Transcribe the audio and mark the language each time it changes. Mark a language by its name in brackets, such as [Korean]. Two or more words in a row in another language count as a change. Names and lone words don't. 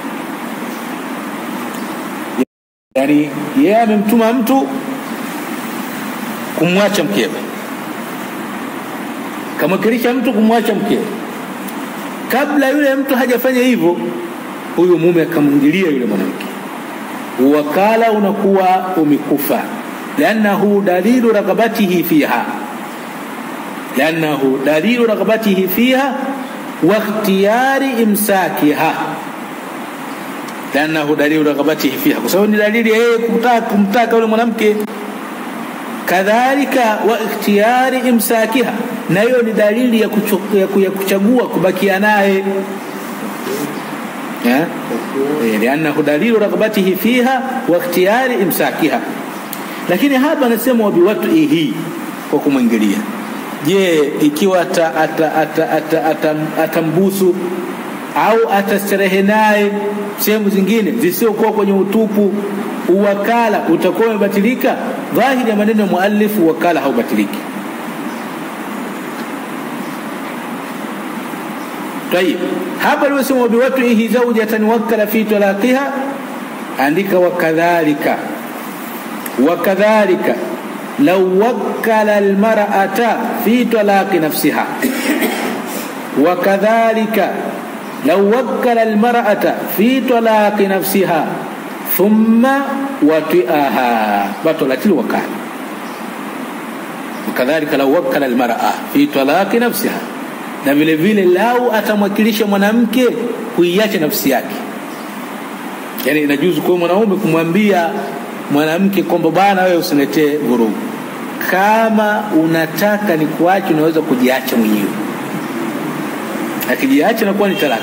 [Swahili] Yani yeye amemtuma mtu kumwacha mkewe, kamwakilisha mtu kumwacha mkewe. Kabla yule mtu hajafanya hivyo, huyo mume akamwingilia yule mwanamke, wakala unakuwa umekufa. [Arabic] لأنه دليل رغبته فيها واختيار إمساكها. لأنه دليل رغبته فيها, [Swahili] kwa sababu ni dalili yeye kumtaka yule mwanamke. Kadhalika [Arabic] واختيار إمساكها, [Swahili] na hiyo ni dalili ya kuchagua kubakia naye. [Arabic] لأنه دليل رغبته فيها واختيار إمساكها. [Swahili] Lakini hapa anasema wabiwat'ihi, kwa kumwingilia. Je, ikiwa atambusu au atastarehe naye sehemu zingine zisiokuwa kwenye utupu, uwakala utakuwa umebatilika? Dhahiri ya maneno ya muallifu, wakala haubatiliki. [Arabic] Tayeb, [Swahili] hapa anasema [Arabic] وبوطئه زوجة وكل في طلاقها, andika وكذلك لو وكل المرأة في طلاق نفسها. وكذلك لو وكل المرأة في طلاق نفسها ثم وطئها بطلت الوكالة. وكذلك لو وكل المرأة في طلاق نفسها, [Swahili] na vile vile lau atamwakilisha mwanamke kuiacha nafsi yake. Yani inajuzu kwa mwanaume kumwambia mwanamke kwamba bana wewe usinetee vurugu, kama unataka ni kuacha unaweza kujiacha mwenyewe. Akijiacha inakuwa ni talaka.